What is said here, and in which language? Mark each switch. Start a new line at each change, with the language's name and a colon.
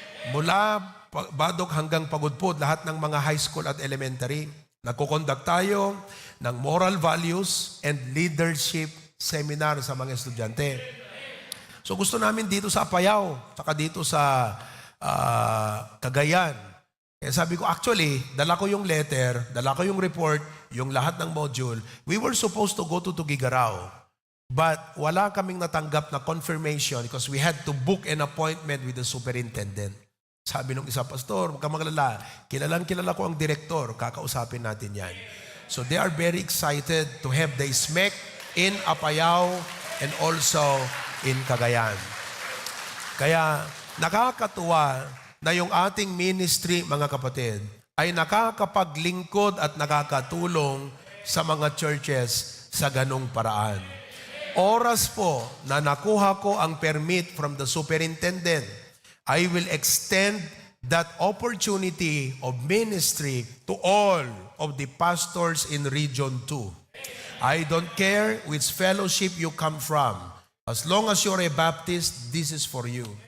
Filipino: Mula Badok hanggang Pagudpud, lahat ng mga high school at elementary. Nagkukonduct tayo ng
English: moral values and leadership seminar
Filipino: sa mga estudyante. So gusto namin dito sa Apayao, saka dito sa Cagayan. Kaya sabi ko, actually, dala ko yung letter, dala ko yung report, yung lahat ng module.
English: We were supposed to go to Tuguegarao. But
Filipino: wala kaming natanggap na
English: confirmation because we had to book an appointment with the superintendent.
Filipino: Sabi nung isa, Pastor, huwag ka magalala. Kilala ko ang direktor. Kakausapin natin yan.
English: So they are very excited to have the SMEC in Apayao and also in Cagayan.
Filipino: Kaya nakakatuwa na yung ating ministry, mga kapatid, ay nakakapaglingkod at nakakatulong sa mga churches sa ganong paraan. Oras po na nakuha ko ang
English: permit from the superintendent, I will extend that opportunity of ministry to all of the pastors in Region 2. I don't care which fellowship you come from. As long as you're a Baptist, this is for you.